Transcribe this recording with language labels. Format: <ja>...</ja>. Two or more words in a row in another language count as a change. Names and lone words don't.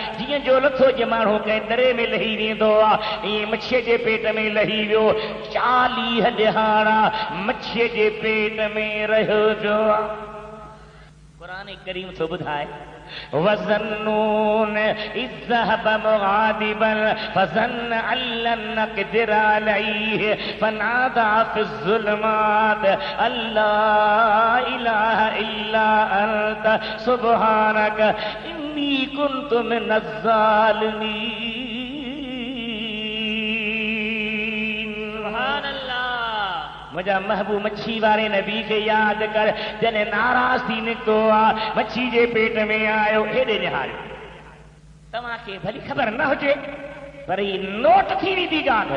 <sd>जीअं जो लथो जे माण्हू कंहिं में लही वेंदो आहे, ईअं मच्छीअ जे पेट में लही वियो। 40 ॾिहाड़ा मच्छीअ जे पेट में रहियो जो। क़ुरान करीम थो ॿुधाए</sd> <ar>وذا النون إذ ذهب مغاضبا فظن أن لن نقدر عليه فنادى في الظلمات أن لا إله إلا أنت سبحانك إني كنت من الظالمين.</ar> <sd>मुंहिंजा महबूब मच्छी वारे नबी खे यादि कर, जॾहिं नाराज़ थी निकितो आहे, मच्छी जे पेट में आयो, हेॾे निहारियो। तव्हांखे भली ख़बर न हुजे पर ही नोट थी वेंदी ॻाल्हि।</sd>